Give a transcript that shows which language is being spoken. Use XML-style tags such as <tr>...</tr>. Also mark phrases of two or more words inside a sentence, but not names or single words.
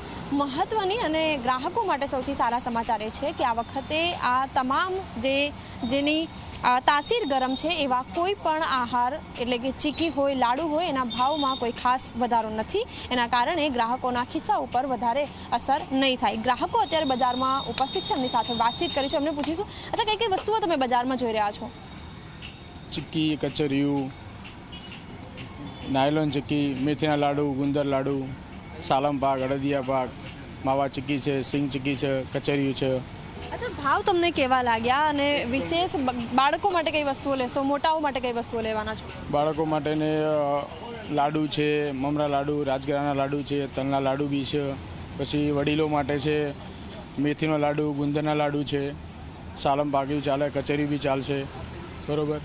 <gu>મહત્વની અને ગ્રાહકો માટે સૌથી સારા સમાચાર એ છે કે આ વખતે આ તમામ જેની તાસીર ગરમ છે એવા કોઈ પણ આહાર એટલે કે ચીકી હોય, લાડુ હોય, એના ભાવમાં કોઈ ખાસ વધારો નથી। એના કારણે ગ્રાહકોના ખિસ્સા ઉપર વધારે અસર નહીં થાય। ગ્રાહકો અત્યારે બજારમાં ઉપસ્થિત છે, એમની સાથે વાતચીત કરીશું, એમને પૂછીશું, અચ્છા કઈ કઈ વસ્તુઓ તમે બજારમાં જોઈ રહ્યા છો? ચિક્કી, કચરિયો, નાયલોન ચિક્કી, મેથીના લાડુ, ગુંદર લાડુ, સાલમ પાક, અડદિયા પાક, માવા ચિક્કી હૈ, સીંગ ચિક્કી હૈ, કચરિયો હૈ। અચ્છા, ભાવ તમને કેવા લાગ્યા અને વિશેષ બાળકો માટે કઈ વસ્તુઓ લેશો, મોટાઓ માટે કઈ વસ્તુઓ લેવાના છો? બાળકો માટેને લાડુ છે, મમરા લાડુ, રાજગરાના લાડુ છે, તલના લાડુ બી છે, પછી વડીલો માટે છે મેથીનો લાડુ, ગુંદરના લાડુ છે, સાલમ પાક્યું ચાલે, કચરી બી ચાલશે, બરોબર।</gu>